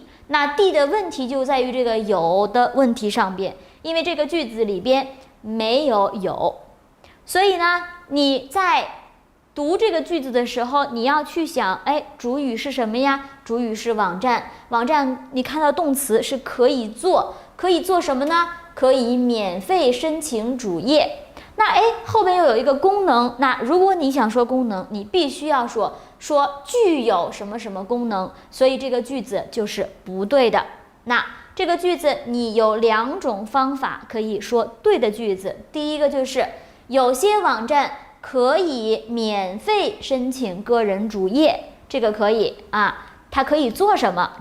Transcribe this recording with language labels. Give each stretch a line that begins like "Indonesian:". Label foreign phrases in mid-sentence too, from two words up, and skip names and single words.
Chinese: 那 D 的問題就在於這個有的問題上邊，因為這個句子裡邊沒有有，所以呢，你在讀這個句子的時候，你要去想，主語是什麼呀？主語是網站，網站你看到動詞是可以做，可以做什麼呢？可以免費申請主頁。那後面又有一個功能，那如果你想說功能，你必須要說具有什麼什麼功能，所以這個句子就是不對的。那這個句子你有2種方法可以說對的句子，第一個就是有些網站可以免費申請個人主頁，這個可以它可以做什麼？